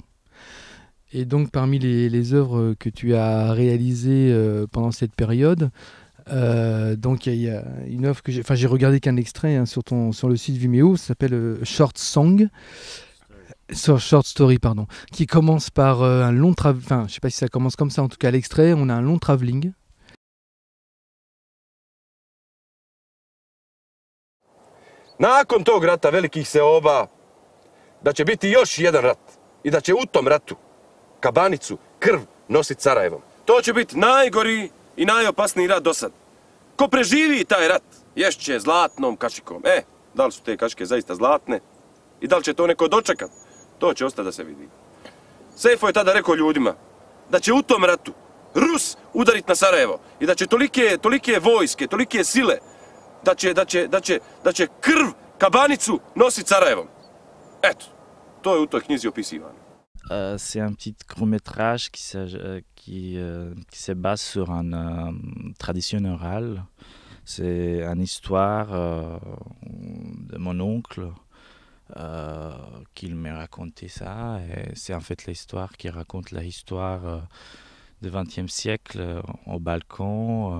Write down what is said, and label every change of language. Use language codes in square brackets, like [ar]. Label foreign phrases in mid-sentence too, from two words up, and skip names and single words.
[fr] Et donc parmi les œuvres que tu as réalisées pendant cette période, donc il y a une œuvre que j'ai regardé qu'un extrait sur le site Vimeo, ça s'appelle Short Song, Short Story pardon, qui commence par un long je sais pas si ça commence comme ça, en tout cas l'extrait, on a un long travelling. [bs] Nakon tog rata velikih seoba, da će biti još jedan rat i da će u tom ratu kabanicu, krv nosit Sarajevom. To će biti najgori i najopasniji rat do sad. Ko preživi taj rat, ješće zlatnom kašikom. Da li su te kašike zaista zlatne i da li će to neko dočekat, to će ostati da se vidi. Sejfo je tada rekao ljudima da će u tom ratu Rus udarit na Sarajevo i da će tolike vojske, tolike sile, da će krv kabanicu nosit Sarajevom. Eto, to je u toj knjizi opisivano. [fr] C'est un petit court-métrage qui se base sur une tradition orale. C'est une histoire de mon oncle qui m'a raconté ça. Et c'est en fait l'histoire qui raconte l'histoire du XXe siècle au balcon.